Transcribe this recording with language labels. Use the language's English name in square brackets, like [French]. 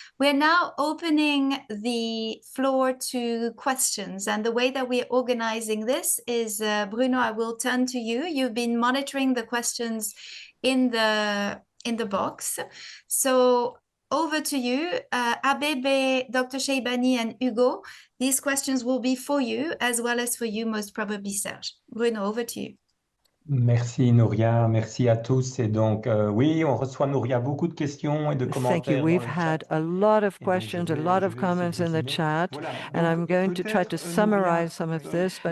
[English] We're now opening the floor to questions, and the way that we're organizing this is, Bruno, I will turn to you. You've been monitoring the questions in the box. So over to you, Abebe, Dr. Cheibani, and Hugo. These questions will be for you, as well as for you, most probably, Serge. Bruno, over to you. [French] Merci Nouria, merci à tous. Et donc, oui, on reçoit Nouria beaucoup de questions et de commentaires. [English] Thank you. We've had a lot of questions, a lot of comments in the chat, and I'm going to try to summarize some of this.